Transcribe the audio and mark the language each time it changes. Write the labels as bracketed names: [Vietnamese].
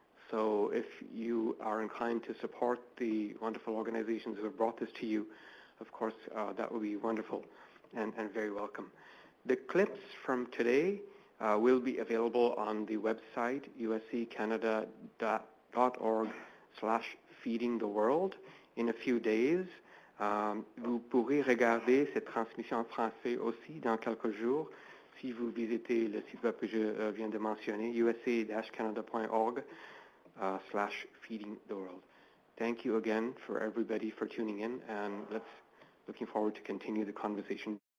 [English] So if you are inclined to support the wonderful organizations who have brought this to you, of course, that would be wonderful and very welcome. The clips from today will be available on the website usccanada.org/feedingtheworld in a few days. [French] Vous pourrez regarder cette transmission en français aussi dans quelques jours si vous visitez le site web que je viens de mentionner, usc-canada.org/feedingtheworld. [English] Thank you again for everybody for tuning in, and looking forward to continue the conversation.